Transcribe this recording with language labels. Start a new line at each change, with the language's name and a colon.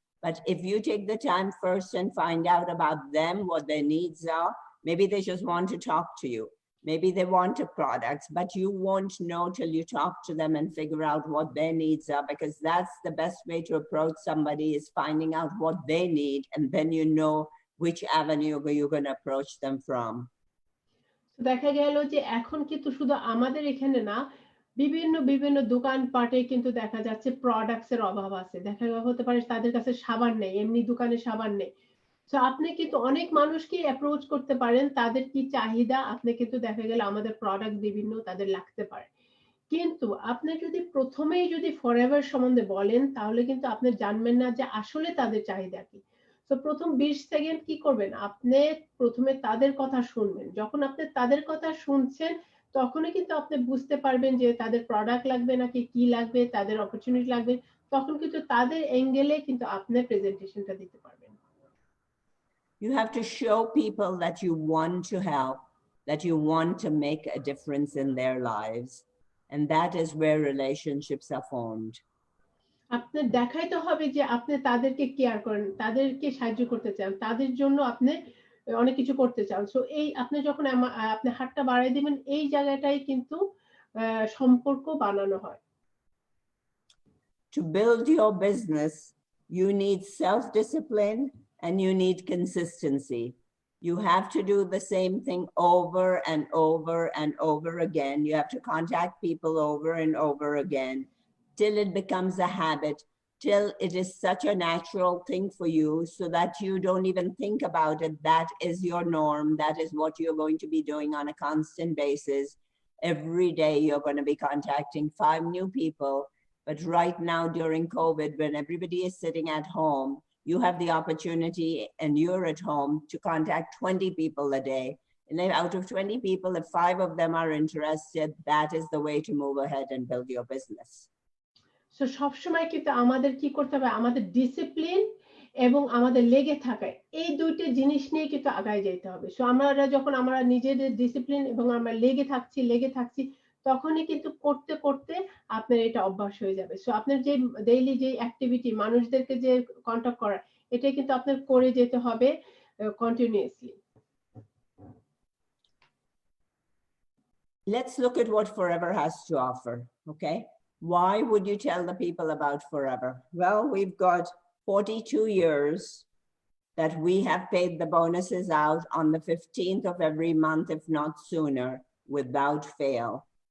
English: But if you take the time first and find out about them, what their needs are, maybe they just want to talk to you. Maybe they want a product, but you won't know till you talk to them and figure out what their needs are, because that's the best way to approach somebody, is finding out what they need, and then you know which avenue you're going to approach them from.
Bangla: দেখা গেল যে এখন কিন্তু শুধু আমাদের এখানে না, বিভিন্ন বিভিন্ন দোকানপাটে কিন্তু দেখা যাচ্ছে প্রোডাক্টস এর অভাব আছে। দেখা হতে পারে তাদের কাছে সাবান নেই, এমনি দোকানে সাবান নেই। সো আপনি কিন্তু অনেক মানুষকে অ্যাপ্রোচ করতে পারেন, তাদের কি চাহিদা আপনি কিন্তু দেখা গেল আমাদের প্রোডাক্ট বিভিন্ন তাদের লাগতে পারে। কিন্তু আপনি যদি প্রথমেই যদি ফরএভার সম্বন্ধে বলেন, তাহলে কিন্তু আপনি জানবেন না যে আসলে তাদের চাহিদা কি। তো প্রথম 20 সেকেন্ড কি করবেন, আপনি প্রথমে তাদের কথা শুনবেন। যখন আপনি তাদের কথা শুনছেন তখনই কিন্তু আপনি বুঝতে পারবেন যে তাদের প্রোডাক্ট লাগবে নাকি কি লাগবে, তাদের অপরচুনিটি লাগবে। তখন কিন্তু তাদের অ্যাঙ্গেলে কিন্তু আপনি প্রেজেন্টেশনটা দিতে পারবেন।
English: You have to show people that you want to help, that you want to make a difference in their lives. And that is where relationships are formed.
Bangla: আপনার দেখাইতে হবে যে আপনি তাদেরকে কেয়ার করেন, তাদেরকে সাহায্য করতে চান, তাদের জন্য আপনি অনেক কিছু করতে চান। সো এই আপনি যখন আপনি হাতটা বাড়ায় দিবেন, এই জায়গাটাই কিন্তু সম্পর্ক বানানো হয়।
English: To build your business, you need self-discipline and you need consistency. You have to do the same thing over and over and over again. You have to contact people over and over again till it becomes a habit, till it is such a natural thing for you so that you don't even think about it. That is your norm. That is what you're going to be doing on a constant basis. Every day you're going to be contacting 5 new people. But right now during COVID, when everybody is sitting at home, you have the opportunity and you're at home to contact 20 people a day. And then out of 20 people, if 5 of them are interested, that is the way to move ahead and build your business.
Bangla: So সবসময় কিন্তু আমাদের কি করতে হবে, আমাদের discipline এবং আমাদের লেগে থাকা, এই দুইটা জিনিস নিয়ে কিন্তু আগায় যেতে হবে। সো আমরা নিজেদের ডিসিপ্লিন এবং আমরা লেগে থাকছি তখনই কিন্তু করতে করতে আপনার এটা অভ্যাস হয়ে যাবে। সো আপনার যে ডেইলি যে অ্যাক্টিভিটি, মানুষদেরকে যে কন্টাক্ট করা, এটা কিন্তু আপনার করে যেতে হবে continuously.
English: Let's look at what Forever has to offer, okay? Why would you tell the people about Forever? Well, we've got 42 years that we have paid the bonuses out on the 15th of every month, if not sooner, without fail.